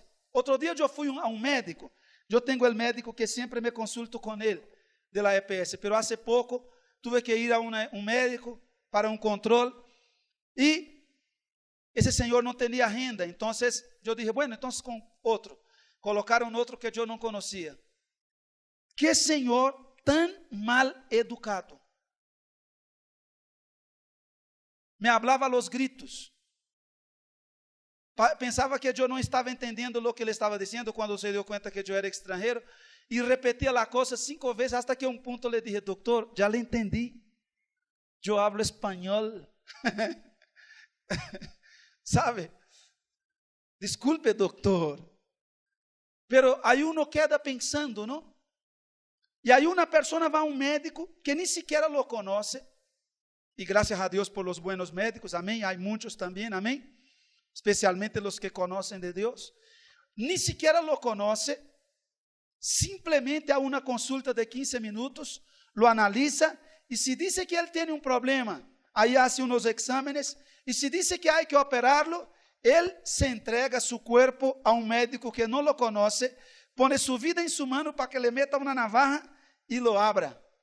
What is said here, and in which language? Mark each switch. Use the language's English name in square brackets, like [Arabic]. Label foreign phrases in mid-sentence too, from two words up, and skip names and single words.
[Spanish] Otro día yo fui a un médico. Yo tengo el médico que siempre me consulto con él, de la EPS, pero hace poco tuve que ir a un médico para un control y ese señor no tenía agenda. Entonces yo dije, bueno, entonces con otro. Colocaron otro que yo no conocía. Qué señor tan mal educado. Me hablaba a los gritos. [Portuguese] Pensava que eu não estava entendendo o que ele estava dizendo quando se deu conta que eu era estrangeiro e repetia a coisa 5 vezes até que um ponto [Spanish] le dije, [Portuguese] doutor, já le entendi, eu hablo espanhol. Sabe? Desculpe, doutor. [Spanish] Pero aí uno queda pensando, não? [Portuguese] E aí uma pessoa vai a um médico que nem sequer [Spanish] lo conoce, [Portuguese] e graças a Deus [Spanish] por los buenos médicos, [Portuguese] amém? Há muitos também, amém? [Spanish] Especialmente los que conocen de Dios, ni siquiera lo conoce, simplemente a una consulta de 15 minutos, lo analiza, y si dice que él tiene un problema, ahí hace unos exámenes, y si dice que hay que operarlo, él se entrega su cuerpo a un médico que no lo conoce, pone su vida en su mano para que le meta una navaja y lo abra.